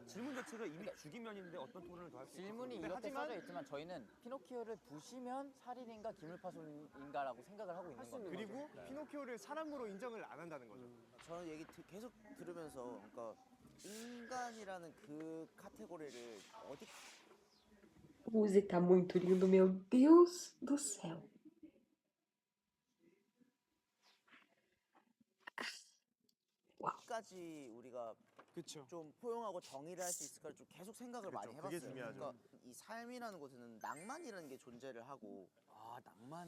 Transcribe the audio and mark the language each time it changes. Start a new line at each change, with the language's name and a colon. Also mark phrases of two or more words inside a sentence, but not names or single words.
Korean: 질문 자체가 이미 죽이면인데 어떤 토론을 더 할 수 있죠. 질문이 이렇게 써져 있지만 저희는 피노키오를 부시면 살인인가 기물파손인가라고 생각을 하고 있는 겁니다. 그리고 피노키오를 사람으로 인정을 안 한다는 거죠. 저는 얘기 계속 들으면서 그러니까 인간이라는 그 카테고리를 어디
Portuguese: O Uzi tá muito lindo, meu Deus do céu.
Korean: 어디까지 우리가 그렇죠. 좀 포용하고 정의를 할 수 있을까를 좀 계속 생각을 많이 그렇죠. 그게 해봤어요. 중요하죠. 그러니까 이 삶이라는 곳에는 낭만이라는 게 존재를 하고 아 낭만.